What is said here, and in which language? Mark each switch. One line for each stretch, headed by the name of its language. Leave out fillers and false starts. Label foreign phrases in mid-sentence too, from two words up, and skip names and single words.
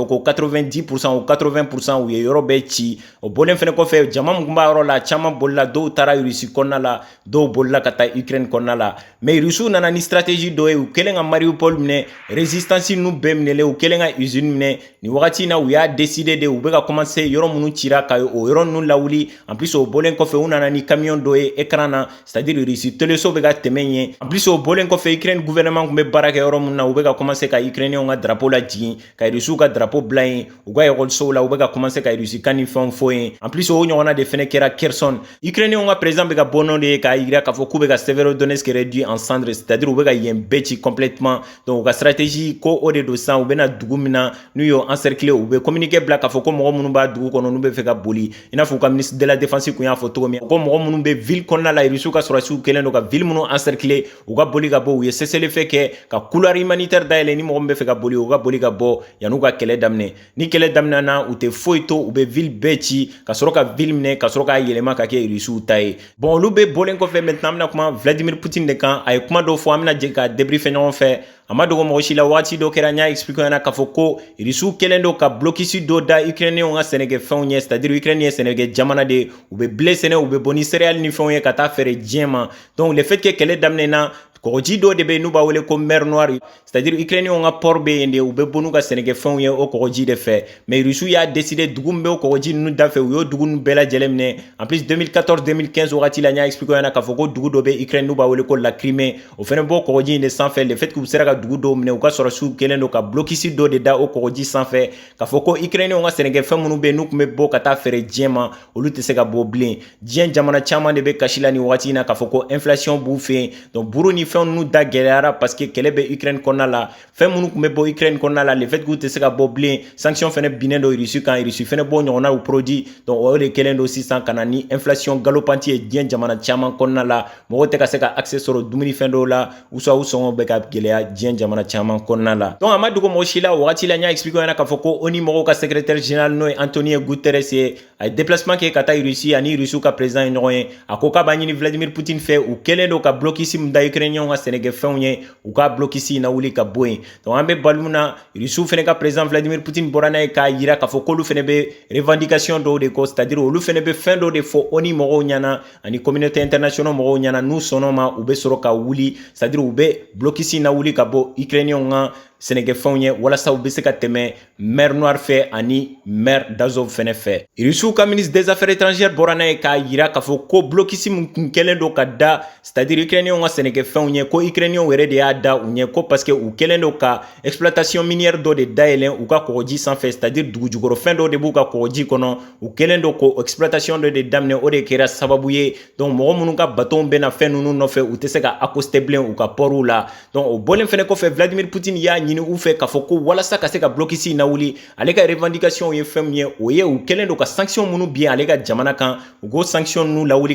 Bambara: ko 90% ou 80% u ye yɔrɔ bɛɛ ci o bɔlen fɛnɛ kɔfɛ jama mun tun b'a yɔrɔ la caman bolila dɔw taara irisi kɔnɔna la dɔw bolila ka taa Ukraine kɔnɔna la mais irisiw nana ni stratégie dɔ ye u kɛlen ka Mariupol minɛ résistance ninnu bɛɛ minɛlen u kɛlen ka usine minɛ nin wagati in na u y'a décidé de u bɛ ka commencer yɔrɔ minnu cira ka o yɔrɔ ninnu lawuli
French: en plus
Bambara: o bɔlen kɔfɛ u nana ni camion dɔ ye écran na
French: c'est à dire
Bambara: irisi teleso bɛ ka tɛmɛ yen
French: en plus
Bambara: o bɔlen kɔfɛ Ukraine gouvernement tun bɛ baara kɛ yɔrɔ minnu na u bɛ ka commencer ka Ukrainiens ka drapeau lajigin ka irisiw ka drapeau bila yen u ka école la u bɛ ka commencer ka irisi kan ni fɛnw fɔ yen
French: en plus
Bambara: o ɲɔgɔnna de fɛnɛ kɛra Kherson Ukrainiens ka président bɛ ka bɔ nɔ de ye k'a yira k'a fɔ k'u bɛ ka Severodonetsk
French: réduit en cendres c'est à dire
Bambara: u bɛ ka yen bɛɛ ci
French: complètement donc
Bambara: u ka stratégie ko o de don sisan u bɛna dugu min na n'u y'o encercler u bɛ communiqué bila k'a fɔ ko mɔgɔ minnu b'a dugu kɔnɔ n'u bɛ fɛ ka boli i n'a fɔ u ka
French: ministre de la défense
Bambara: kun y'a fɔ cogo min ko mɔgɔ minnu bɛ ville kɔnɔna la irisiw ka sɔrɔsiw kɛlen don ka ville minnu encercler u ka boli ka bɔ u ye cessez-le-feu kɛ ka
French: couloir humanitaire
Bambara: dayɛlɛ ni mɔgɔ min bɛ fɛ ka boli u ka boli ka bɔ yan'u ka kɛlɛ daminɛ ni kɛlɛ daminɛna u tɛ foyi to u bɛ ville bɛɛ ci ka sɔrɔ ka ville minɛ ka sɔrɔ k'a yɛlɛma ka kɛ irisiw ta ye bon olu bɛ bɔlen kɔfɛ maintenant an bɛna kuma Vladimir Poutine de kan a ye kuma dɔw fɔ an bɛna jɛ ka débriefer ɲɔgɔn fɛ a ma dogo mɔgɔ si la waati dɔ kɛra n y'a expliqué ɲɛna k'a fɔ ko irisiw kɛlen don ka blocus dɔ da Ukrainiens ka sɛnɛkɛfɛnw ɲɛ
French: c'est à dire
Bambara: Ukraine ye sɛnɛkɛ jamana de ye u bɛ blé sɛnɛ u bɛ bɔ ni céréales ni fɛnw ye ka taa feere diɲɛ ma
French: donc le fait que
Bambara: kɛlɛ daminɛna kɔgɔji dɔ de bɛ yen n'u b'a wele ko
French: mer noire c'est à dire
Bambara: Ukrainiens ka port bɛ yen de u bɛ bɔ n'u ka sɛnɛkɛfɛnw ye o kɔgɔji de fɛ mais irisiw y'a décidé dugu min bɛ o kɔgɔji ninnu dafɛ u y'o dugu ninnu bɛɛ lajɛlen minɛ
French: en plus
Bambara: 2014-2015 wagati la n y'a expliqué ɲɛna k'a fɔ ko dugu dɔ bɛ Ukraine n'u b'a wele ko la Crimée o fɛnɛ b'o kɔgɔji in de sanfɛ
French: le fait que
Bambara: u sera ka dugu dɔw minɛ u ka sɔrɔsiw kɛlen don ka blocus dɔ de da o kɔgɔji sanfɛ k'a fɔ ko Ukrainiens ka sɛnɛkɛfɛn minnu bɛ yen n'u tun bɛ bɔ ka taa feere diɲɛ ma olu tɛ se ka bɔ bilen diɲɛ jamana caman de bɛ kasi la nin wagati in na k'a fɔ ko inflation b'u fɛ yen donc buru ni fɛn ninnu da gɛlɛyara parce que kɛlɛ bɛ Ukraine kɔnɔna la fɛn minnu tun bɛ bɔ Ukraine kɔnɔna la
French: le fait que
Bambara: u tɛ se ka bɔ bilen sanction fɛnɛ binnen don irisi kan irisi fɛnɛ b'o ɲɔgɔnnaw
French: produit donc
Bambara: o de kɛlen don sisan ka na ni
French: inflation galopante
Bambara: ye diɲɛ jamana caman kɔnɔna la mɔgɔw tɛ ka se ka accès sɔrɔ dumunifɛn dɔw la u sɔngɔ bɛ ka gɛlɛya diɲɛ jamana caman kɔnɔna la donc a ma dogo mɔgɔ si la wagati la n y'a expliqué ɲɛna k'a fɔ ko ONU mɔgɔw ka
French: secrétaire général
Bambara: n'o ye Antonio Guterres ye a ye déplacement kɛ ka taa irisi ani irisiw ka président ye ɲɔgɔn ye a ko k'a b'a ɲini Vladimir Poutine fɛ u kɛlen don ka blocus min da Ukrainiens ka sɛnɛkɛfɛnw ye u ka blocus in na wuli ka bɔ yen donc an bɛ balo min na irisiw fɛnɛ ka président Vladimir Poutine bɔra n'a ye k'a yira k'a fɔ k'olu fɛnɛ bɛ revendication dɔw de kɔ
French: c'est à dire
Bambara: olu fɛnɛ bɛ fɛn dɔw de fɔ ONU mɔgɔw ɲɛna ani
French: communauté internationale
Bambara: mɔgɔw ɲɛna n'u sɔnn'o ma u bɛ sɔrɔ ka wuli
French: c'est à dire
Bambara: u bɛ blocus in na wuli ka bɔ Ukrainiens ka sɛnɛkɛfɛnw ye walasa u bɛ se ka tɛmɛ
French: mer noire
Bambara: fɛ ani mer d'Azov fɛnɛ fɛ irisiw ka
French: ministre des affaires étrangères
Bambara: bɔra n'a ye k'a yira k'a fɔ ko blocus min tun kɛlen don ka da
French: c'est à dire
Bambara: Ukrainiens ka sɛnɛkɛfɛnw ye ko Ukrainiens yɛrɛ de y'a da u ɲɛ ko
French: parce que
Bambara: u kɛlen don ka
French: exploitation minière
Bambara: dɔ de dayɛlɛn u ka kɔgɔji sanfɛ
French: c'est à dire
Bambara: dugu jukɔrɔ fɛn dɔ de b'u ka kɔgɔji kɔnɔ u kɛlen don ko exploitation dɔ de daminɛ o de kɛra sababu ye donc mɔgɔ minnu ka bateau bɛna fɛn ninnu nɔfɛ u tɛ se ka accoster bilen u ka portw la donc o bɔlen fɛnɛ kɔfɛ Vladimir Poutine y'a ɲini u fɛ k'a fɔ ko walasa ka se ka blocus na wuli ale ka revendication ye fɛn min ye o ye u kɛlen don ka sanction minnu bin ale ka jamana kan u k'o sanction ninnu lawuli